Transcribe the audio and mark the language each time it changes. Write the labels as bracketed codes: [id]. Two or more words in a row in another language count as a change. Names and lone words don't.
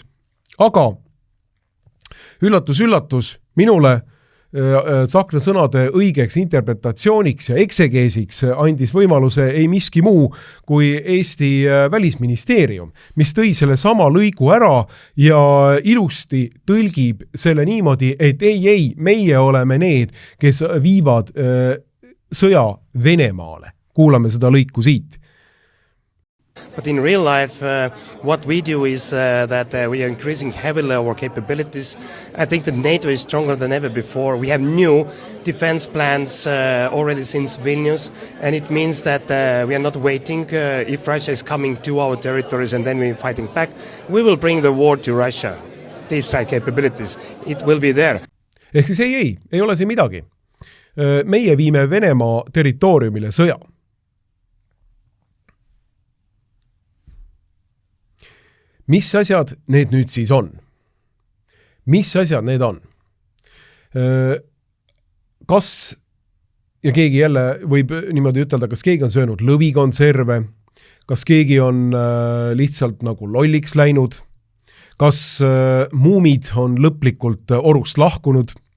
[et] Aga üllatus minule Tsahkna sõnade õigeks interpretatsiooniks ja eksegeesiks andis võimaluse ei miski muu kui Eesti välisministeerium, mis tõi selle sama lõigu ära ja ilusti tõlgib selle niimoodi, et ei, meie oleme need, kes viivad sõja Venemaale. Kuulame seda lõiku siit. [en] But in real life, what we do is that we are increasing heavily our capabilities. I think that NATO is stronger than ever before. We have new defense plans already since Vilnius, and it means that we are not waiting if Russia is coming to our territories and then we're fighting back. We will bring the war to Russia. These capabilities, it will be there. [et] Ehk siis ei ole siin midagi. Meie viime Venemaa territooriumile sõja. Mis asjad need nüüd siis on? Mis asjad need on? Kas, ja keegi jälle võib niimoodi ütelda, kas keegi on söönud lõvikonserve, kas keegi on lihtsalt nagu lolliks läinud, kas muumid on lõplikult orust lahkunud